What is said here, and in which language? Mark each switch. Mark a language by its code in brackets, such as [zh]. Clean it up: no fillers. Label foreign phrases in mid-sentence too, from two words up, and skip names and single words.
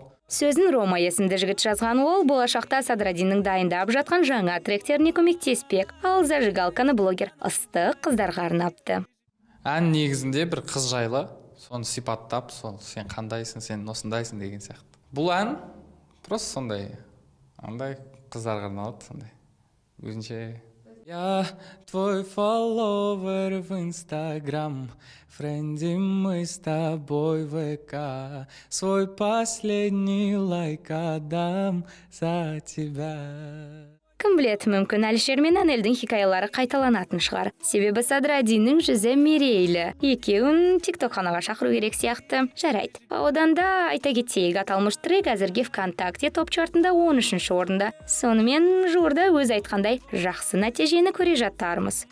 [kk] Сөзін Рома есімді жігіт жазған, ол болашақта Садрадиннің дайындап жатқан жаңа тректеріне көмектеспек. Ал зажигалканы блогер ыстық қыздарға арнапты. Ән негізінде бір қыз жайлы, соны сипаттап, сен қандайсың, сен осындайсың деген сияқты. Бұл ән просто сондай, андай қыздарға арналады, сондай. Өзінше. [ru] Я твой фолловер в Инстаграм, френди мы с тобой в ВК, свой последний лайк отдам за тебя. [kk] Кім білет, мүмкін Әлішер мен Әнелдің хикаялары қайталанатын шығар. Себебі Садрадиннің жүзі мерейлі. Екеуін тиктокханаға шақыру керек сияқты. Жарайды. Одан да айта кетейік, аталмыш трек әзірге ВКонтакте топ чартында 13-ші орында. Сонымен жуырда өз айтқандай жақсы нәтижені көре жаттармыз.